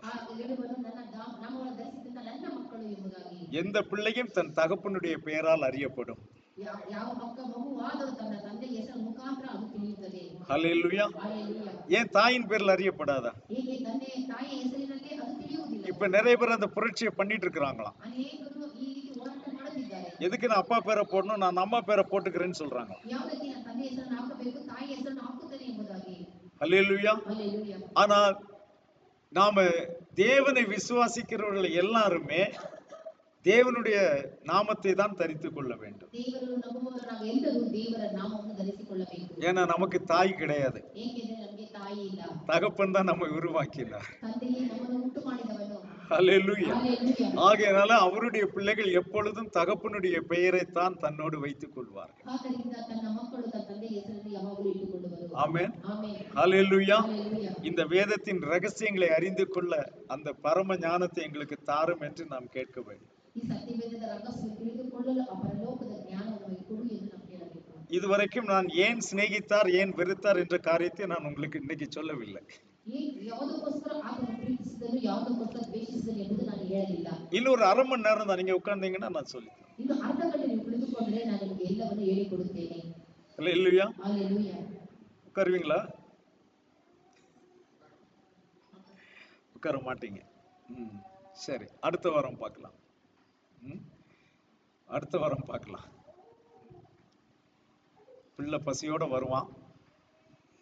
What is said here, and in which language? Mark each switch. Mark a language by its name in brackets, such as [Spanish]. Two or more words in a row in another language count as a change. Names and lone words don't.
[Kannada] ಆ ಹೇಳುವನು ನನ್ನ ನಾಮವನ್ನು ಧರಿಸಿದಂತ ನನ್ನ ಮಕ್ಕಳು ಎಂಬುದಾಗಿ. [Tamil] எந்த பிள்ளையும் தன் தகப்பனுடைய பெயரால் அறியப்படும். [Kannada] ಯಾವ ಮಗುವಾದರೂ ತನ್ನ ತಂದೆಯ ಹೆಸರ ಮುಖಾಂತರ ಅದು ತಿಳಿಯುತ್ತದೆ. [Tamil] ஹல்லேலூயா. அல்லேலூயா. ஏன் தாயின் பேர்ல அறியப்படாதா? [Kannada] ಹೇಗೆ ತಾಯಿಯ ಹೆಸರಿನಲ್ಲಿ ಅದು ತಿಳಿಯುವುದಿಲ್ಲ. [Tamil] இப்ப நிறைய பேர் அந்த புரட்சியை பண்ணிட்டு இருக்கிறாங்களாம். [Kannada] ಅನೇಕರು ಈ ರೀತಿ ಹೋರಾಟ ಮಾಡುತ್ತಿದ್ದಾರೆ. [Tamil] எதுக்கு நான் அப்பா பேரை போடணும், நான் அம்மா பேரை போட்டுக்கிறேன்னு சொல்றாங்க. [Kannada] ಯಾವುದಕ್ಕೆ ನನ್ನ ತಂದೆ ಹೆಸರನ್ನು ಹಾಕಬೇಕು, ತಾಯಿಯ ಹೆಸರನ್ನು ಹಾಕುತ್ತೇನೆ ಎಂಬುದಾಗಿ. [Tamil] ஹல்லேலூயா. அல்லேலூயா. ஆனால் நாம தேவனை விசுவாசிக்கிறவர்கள் எல்லாருமே தேவனுடைய நாமத்தை தான் தரித்துக் கொள்ள வேண்டும். [Kannada] ದೇವರು ನಂಬುವವರು ನಾವೆಲ್ಲರೂ ದೇವರ ನಾಮವನ್ನು ಧರಿಸಿಕೊಳ್ಳಬೇಕು. [Tamil] ஏன்னா நமக்கு தாய் கிடையாது, [Kannada] ಏಕೆಂದರೆ ನಮಗೆ ತಾಯಿ ಇಲ್ಲ, [Tamil] தகப்பன் தான் நம்மை உருவாக்கினார். [Kannada] ತಂದೆಯೇ ನಮ್ಮನ್ನು ಉಂಟು ಮಾಡಿದವನು. [Tamil] ஹல்லேலூயா. அல்லேலூயா. ஆகையினால அவருடைய பிள்ளைகள் எப்பொழுதும் தகப்பனுடைய பெயரைத்தான் தன்னோடு வைத்துக் கொள்வார்கள். [Kannada] ಆದ್ದರಿಂದ ತನ್ನ ಮಕ್ಕಳು ತನ್ನ ತಂದೆಯ ಹೆಸರನ್ನು ಯಾವಾಗಲೂ ಇಟ್ಟುಕೊಳ್ಳುವರು. [Tamil] ஆமென். [Kannada] ಆಮೆನ್. [Tamil] ஹல்லேலூயா. அல்லேலூயா. இந்த வேதத்தின் ரகசியங்களை அறிந்து கொள்ள அந்த பரம ஞானத்தை எங்களுக்கு தாரும் என்று நாம் கேட்க வேண்டும். [Kannada] ಈ ಸತ್ಯವೇದದ ರಹಸ್ಯ ತಿಳಿದುಕೊಳ್ಳಲು ಆ ಪರಲೋಕದ ಜ್ಞಾನವನ್ನು ನಮಗೆ ಕೊಡು ಎಂದು ನಾವು ಕೇಳಬೇಕು. [Tamil] இதுவரைக்கும் நான் ஏன் சிநேகித்தார் ஏன் வெறுத்தார் என்ற காரியத்தை நான் உங்களுக்கு இன்னைக்கு சொல்லவில்லை. [Kannada] ಯಾವುದಕ್ಕೋಸ್ಕರ ಆತನು ಪ್ರೀತಿಸಿದನು, ಯಾವುದಕ್ಕೋಸ್ಕರ ದ್ವೇಷಿಸಿದನು ಎಂಬುದು ನಾನು ಹೇಳಲಿಲ್ಲ. [Tamil] இன்னொரு அரை மணி நேரம் தான் நீங்க உட்கார்ந்தீங்கன்னா நான் சொல்லித்தரேன். [Kannada] ಇನ್ನು ಅರ್ಧ ಗಂಟೆ ನೀವು ಕುಳಿತುಕೊಂಡರೆ ನಾನು ನಿಮಗೆ ಎಲ್ಲವನ್ನು ಹೇಳಿಕೊಡುತ್ತೇನೆ. [Tamil] ஹல்லேலூயா. அல்லேலூயா. உட்காருவீங்களா? உட்கார மாட்டீங்க. சரி, அடுத்த வாரம் பார்க்கலாம். அடுத்த வாரம் பார்க்கலாம். பிள்ளை பசியோட வருவான்.